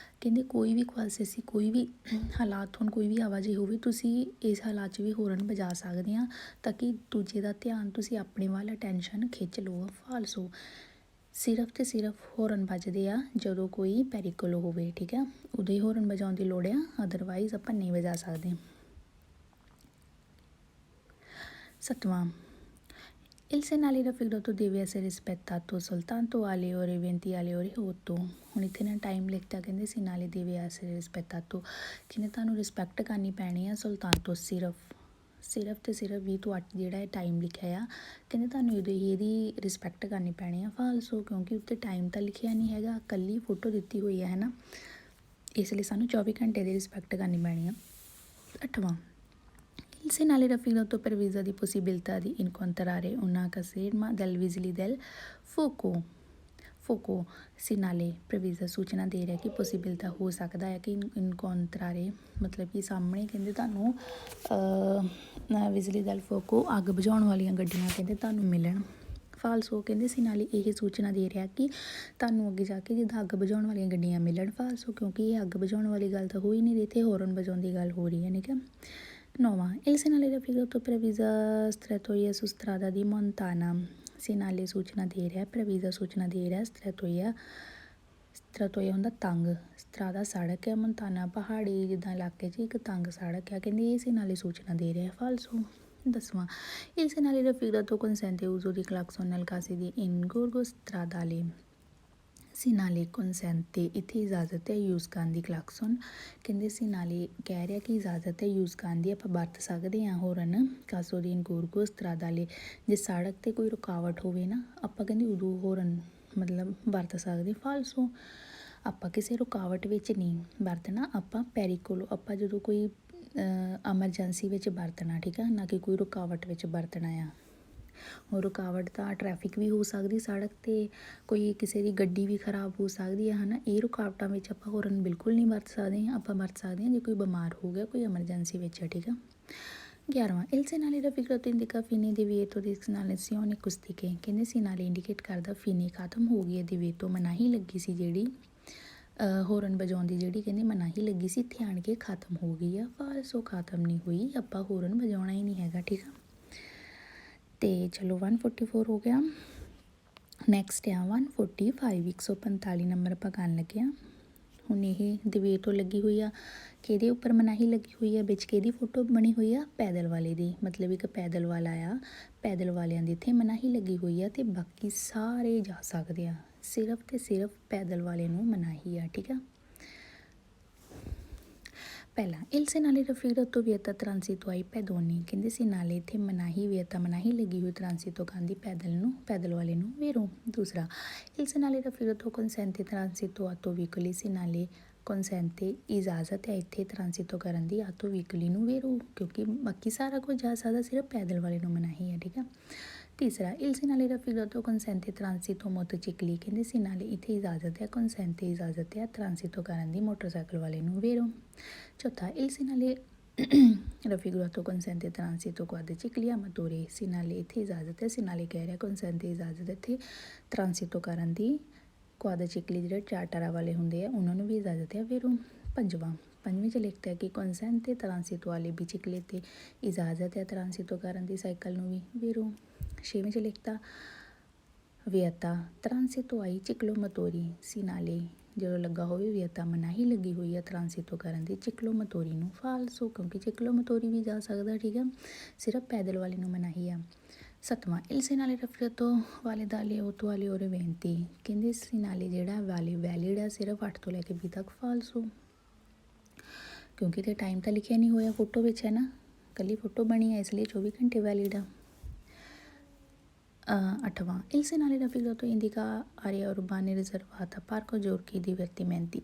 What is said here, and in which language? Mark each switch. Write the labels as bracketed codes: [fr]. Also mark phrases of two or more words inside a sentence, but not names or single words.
[pa] ਕਹਿੰਦੇ ਕੋਈ ਵੀ ਕੁਆਲਸੀਆਸੀ ਕੋਈ ਵੀ ਹਾਲਾਤ ਹੋਣ, ਕੋਈ ਵੀ ਆਵਾਜਾਈ ਹੋਵੇ, ਤੁਸੀਂ ਇਸ ਹਾਲਾਤ 'ਚ ਵੀ ਹੋਰਨ ਵਜਾ ਸਕਦੇ ਹਾਂ ਤਾਂ ਕਿ ਦੂਜੇ ਦਾ ਧਿਆਨ ਤੁਸੀਂ ਆਪਣੇ ਵੱਲ ਅਟੈਂਸ਼ਨ ਖਿੱਚ ਲਓ। ਫਾਲਸੋ ਸਿਰਫ ਅਤੇ ਸਿਰਫ ਹੋਰਨ ਵੱਜਦੇ ਆ ਜਦੋਂ ਕੋਈ ਪੈਰੀਕੋਲੋ ਹੋਵੇ, ਠੀਕ ਆ, ਉਦੋਂ ਹੀ ਹੋਰਨ ਵਜਾਉਣ ਦੀ ਲੋੜ ਆ, ਅਦਰਵਾਈਜ਼ ਆਪਾਂ ਨਹੀਂ ਵਜਾ ਸਕਦੇ। [it] ਸੱਤਵਾਂ il segnale raffigurato deve essere rispettato soltanto alle ore 20 alle ore 8। [pa] ਹੁਣ ਇੱਥੇ ਨਾ ਟਾਈਮ ਲਿਖਤਾ, ਕਹਿੰਦੇ [it] segnale deve essere rispettato, [pa] ਕਹਿੰਦੇ ਤੁਹਾਨੂੰ ਰਿਸਪੈਕਟ ਕਰਨੀ ਪੈਣੀ ਆ soltanto ਸਿਰਫ ਅਤੇ ਸਿਰਫ 20 ਤੋਂ 8 ਜਿਹੜਾ ਇਹ ਟਾਈਮ ਲਿਖਿਆ ਆ, ਕਹਿੰਦੇ ਤੁਹਾਨੂੰ ਇਹਦੀ ਰਿਸਪੈਕਟ ਕਰਨੀ ਪੈਣੀ ਆ। ਫਾਲਸੋ ਕਿਉਂਕਿ ਉੱਤੇ ਟਾਈਮ ਤਾਂ ਲਿਖਿਆ ਨਹੀਂ ਹੈਗਾ, ਇਕੱਲੀ ਫੋਟੋ ਦਿੱਤੀ ਹੋਈ ਹੈ ਨਾ, ਇਸ ਲਈ ਸਾਨੂੰ 24 ਘੰਟੇ ਦੀ ਰਿਸਪੈਕਟ ਕਰਨੀ ਪੈਣੀ ਆ। [it] ਅੱਠਵਾਂ il segnale raffigurato previsa di possibilità di incontrare una caserma del vigili del fuoco। segnale previsa [pa] ਸੂਚਨਾ ਦੇ ਰਿਹਾ ਕਿ ਪੋਸੀਬਿਲਟਾ ਹੋ ਸਕਦਾ ਹੈ ਕਿ ਇਨਕੌਂਟਰਾਰੇ ਮਤਲਬ ਕਿ ਸਾਹਮਣੇ ਕਹਿੰਦੇ ਤੁਹਾਨੂੰ [it] vigili del fuoco [pa] ਅੱਗ ਬੁਝਾਉਣ ਵਾਲੀਆਂ ਗੱਡੀਆਂ ਕਹਿੰਦੇ ਤੁਹਾਨੂੰ ਮਿਲਣ। ਫਾਲਸੋ ਕਹਿੰਦੇ segnale ਇਹ ਸੂਚਨਾ ਦੇ ਰਿਹਾ ਕਿ ਤੁਹਾਨੂੰ ਅੱਗੇ ਜਾ ਕੇ ਜਿੱਦਾਂ ਅੱਗ ਬੁਝਾਉਣ ਵਾਲੀਆਂ ਗੱਡੀਆਂ ਮਿਲਣ। ਫਾਲਸੋ ਕਿਉਂਕਿ ਇਹ ਅੱਗ ਬੁਝਾਉਣ ਵਾਲੀ ਗੱਲ ਤਾਂ ਹੋ ਹੀ ਨਹੀਂ ਰਹੀ, ਇੱਥੇ ਹੋਰਨ ਵਜਾਉਣ ਦੀ ਗੱਲ ਹੋ ਰਹੀ ਹੈ, ਠੀਕ ਹੈ। [it] ਨੌਵਾਂ il segnale raffigurato previsa strettoia su strada di montagna। [pa] segnale ਸੂਚਨਾ ਦੇ ਰਿਹਾ, previsa ਸੂਚਨਾ ਦੇ ਰਿਹਾ, strettoia ਸਤਰਾ ਤੋਂ ਇਹ ਹੁੰਦਾ ਤੰਗ। ਸਤਰਾ ਦਾ ਸੜਕ ਹੈ ਮੋਂਟਾਨਾ ਪਹਾੜੀ ਜਿੱਦਾਂ ਇਲਾਕੇ 'ਚ ਇੱਕ ਤੰਗ ਸੜਕ ਆ। ਕਹਿੰਦੇ ਇਸੇ ਨਾਲ ਹੀ ਸੂਚਨਾ ਦੇ ਰਿਹਾ ਫਾਲਸੋ। [it] 10ਵਾਂ il segnale raffigurato consente uso di clacson nel caso di ingorgo stradale। segnale consente [pa] ਇੱਥੇ ਇਜਾਜ਼ਤ ਹੈ ਯੂਜ਼ ਕਰਨ ਦੀ ਕਲਾਕਸਨ। ਕਹਿੰਦੇ ਸੀਨਾਲੇ ਕਹਿ ਰਿਹਾ ਕਿ ਇਜਾਜ਼ਤ ਹੈ ਯੂਜ਼ ਕਰਨ ਦੀ, ਆਪਾਂ ਵਰਤ ਸਕਦੇ ਹਾਂ ਹੋਰਨ ਕਾਸੋ ਦੀ [it] ingorgo stradale. [pa] ਜੇ ਸੜਕ 'ਤੇ ਕੋਈ ਰੁਕਾਵਟ ਹੋਵੇ ਨਾ ਆਪਾਂ ਕਹਿੰਦੇ ਉਦੋਂ ਹੋਰਨ ਮਤਲਬ ਵਰਤ ਸਕਦੇ। ਫਾਲਸੋ ਆਪਾਂ ਕਿਸੇ ਰੁਕਾਵਟ ਵਿੱਚ ਨਹੀਂ ਵਰਤਣਾ, ਆਪਾਂ ਪੈਰੀਕੋਲੋ ਆਪਾਂ ਜਦੋਂ ਕੋਈ ਐਮਰਜੈਂਸੀ ਵਿੱਚ ਵਰਤਣਾ, ਠੀਕ ਆ, ਨਾ ਕਿ ਕੋਈ ਰੁਕਾਵਟ ਵਿੱਚ ਵਰਤਣਾ ਆ। ਉਹ ਰੁਕਾਵਟ ਤਾਂ ਟਰੈਫਿਕ ਵੀ ਹੋ ਸਕਦੀ ਸੜਕ 'ਤੇ, ਕੋਈ ਕਿਸੇ ਦੀ ਗੱਡੀ ਵੀ ਖਰਾਬ ਹੋ ਸਕਦੀ ਹੈ, ਹੈ ਨਾ। ਇਹ ਰੁਕਾਵਟਾਂ ਵਿੱਚ ਆਪਾਂ ਹੋਰਨ ਬਿਲਕੁਲ ਨਹੀਂ ਵਰਤ ਸਕਦੇ। ਆਪਾਂ ਵਰਤ ਸਕਦੇ ਹਾਂ ਜੇ ਕੋਈ ਬਿਮਾਰ ਹੋ ਗਿਆ, ਕੋਈ ਐਮਰਜੈਂਸੀ ਵਿੱਚ ਹੈ, ਠੀਕ ਆ। [it] 11ਵਾਂ il segnale raffigurato indica fine divieto di segnalazione acustiche। [pa] ਕਹਿੰਦੇ ਸੀਨਾਲੇ ਇੰਡੀਕੇਟ ਕਰਦਾ ਫੀਨੇ ਖਤਮ ਹੋ ਗਈ ਹੈ, divieto ਮਨਾਹੀ ਲੱਗੀ ਸੀ ਜਿਹੜੀ ਹੋਰਨ ਵਜਾਉਣ ਦੀ, ਜਿਹੜੀ ਕਹਿੰਦੇ ਮਨਾਹੀ ਲੱਗੀ ਸੀ ਇੱਥੇ ਆਣ ਕੇ ਖਤਮ ਹੋ ਗਈ ਆ। ਫਾਲਸੋ ਖਤਮ ਨਹੀਂ ਹੋਈ, ਆਪਾਂ ਹੋਰਨ ਵਜਾਉਣਾ ਹੀ ਨਹੀਂ ਹੈਗਾ, ਠੀਕ ਆ। ਅਤੇ ਚਲੋ 144 ਹੋ ਗਿਆ। ਨੈਕਸਟ ਆ 145 145 ਨੰਬਰ ਆਪਾਂ ਕਰਨ ਲੱਗੇ ਹਾਂ। ਹੁਣ ਇਹ divieto ਲੱਗੀ ਹੋਈ ਆ, ਕਿਹਦੇ ਉੱਪਰ ਮਨਾਹੀ ਲੱਗੀ ਹੋਈ ਆ, ਵਿੱਚ ਕਿਹਦੀ ਫੋਟੋ ਬਣੀ ਹੋਈ ਆ, ਪੈਦਲ ਵਾਲੇ ਦੀ। ਮਤਲਬ ਇੱਕ ਪੈਦਲ ਵਾਲਾ ਆ, ਪੈਦਲ ਵਾਲਿਆਂ ਦੀ ਇੱਥੇ ਮਨਾਹੀ ਲੱਗੀ ਹੋਈ ਆ ਅਤੇ ਬਾਕੀ ਸਾਰੇ ਜਾ ਸਕਦੇ ਆ, ਸਿਰਫ ਅਤੇ ਸਿਰਫ ਪੈਦਲ ਵਾਲੇ ਨੂੰ ਮਨਾਹੀ ਆ, ਠੀਕ ਆ। [it] ਪਹਿਲਾਂ il segnale raffigurato vieta transito ai pedoni। [pa] ਕਹਿੰਦੇ ਸੀਨਾਲੇ ਇੱਥੇ ਮਨਾਹੀ ਵਿeta ਮਨਾਹੀ ਲੱਗੀ ਹੋਈ transito ਕਰਨ ਦੀ ਪੈਦਲ ਨੂੰ, ਪੈਦਲ ਵਾਲੇ ਨੂੰ ਵੇਰੋ। [it] ਦੂਸਰਾ il segnale raffigurato consente transito auto veicoli। segnale consente [pa] ਇਜਾਜ਼ਤ ਹੈ ਇੱਥੇ transito ਕਰਨ ਦੀ [it] auto veicoli [pa] ਨੂੰ ਵੇਰੋ, ਕਿਉਂਕਿ ਬਾਕੀ ਸਾਰਾ ਕੁਝ ਜਾ ਸਕਦਾ, ਸਿਰਫ ਪੈਦਲ ਵਾਲੇ ਨੂੰ ਮਨਾਹੀ ਹੈ, ਠੀਕ ਆ। [it] ਤੀਸਰਾ il segnale raffigurato consente transito motocicli। [pa] ਕਹਿੰਦੇ ਸੀਨਾਲੇ ਇੱਥੇ ਇਜਾਜ਼ਤ ਹੈ consente ਇਜਾਜ਼ਤ ਹੈ transito ਕਰਨ ਦੀ ਮੋਟਰਸਾਈਕਲ ਵਾਲੇ ਨੂੰ ਵੇਰੋ। [it] ਚੌਥਾ il segnale raffigurato consente transito quadricicli a motore। [pa] ਸੀਨਾਲੇ ਇੱਥੇ ਇਜਾਜ਼ਤ ਹੈ, ਸੀਨਾਲੇ ਕਹਿ ਰਿਹਾ consente ਇਜਾਜ਼ਤ ਇੱਥੇ transito ਕਰਨ ਦੀ, quadricicli ਜਿਹੜੇ ਚਾਰ ਟਾਇਰਾਂ ਵਾਲੇ ਹੁੰਦੇ ਆ ਉਹਨਾਂ ਨੂੰ ਵੀ ਇਜਾਜ਼ਤ ਹੈ ਵੇਰੋ। ਪੰਜਵੇਂ 'ਚ ਲਿਖਤਾ ਹੈ ਕਿ [it] consente transito alle biciclette। [pa] ਇਜਾਜ਼ਤ ਹੈ transito ਕਰਨ ਦੀ ਸਾਈਕਲ ਨੂੰ ਵੀ ਵੇਰੋ। 6ਵੇਂ 'ਚ ਲਿਖਤਾ [it] vieta transito ai ciclomotori। [pa] ਸੀਨਾਲੇ ਜਦੋਂ ਲੱਗਾ ਹੋਵੇ ਵਿeta ਮਨਾਹੀ ਲੱਗੀ ਹੋਈ ਆ transito ਕਰਨ ਦੀ ਚਿਕਲੋਮੋਤੋਰੀ ਨੂੰ। ਫਾਲਸੋ ਕਿਉਂਕਿ ਚਿਕਲੋਮੋਤੋਰੀ ਵੀ ਜਾ ਸਕਦਾ, ਠੀਕ ਆ, ਸਿਰਫ ਪੈਦਲ ਵਾਲੇ ਨੂੰ ਮਨਾਹੀ ਆ। [it] 7ਵਾਂ il segnale raffigurato validale 8 alle ore 20। [pa] ਕਹਿੰਦੇ ਸੀਨਾਲੇ ਜਿਹੜਾ ਵੈਲਿਡ ਆ ਸਿਰਫ 8 ਤੋਂ ਲੈ ਕੇ 20 ਤੱਕ। ਫਾਲਸੋ ਕਿਉਂਕਿ ਤੇ ਟਾਈਮ ਤਾਂ ਲਿਖਿਆ ਨਹੀਂ ਹੋਇਆ ਫੋਟੋ ਵਿੱਚ, ਹੈ ਨਾ, ਇਕੱਲੀ ਫੋਟੋ ਬਣੀ ਹੈ ਇਸ ਲਈ 24 ਘੰਟੇ ਵੈਲਿਡ ਆ। [it] 8ਵਾਂ il segnale raffigurato indica area urbana riservata parco giochi divertimenti।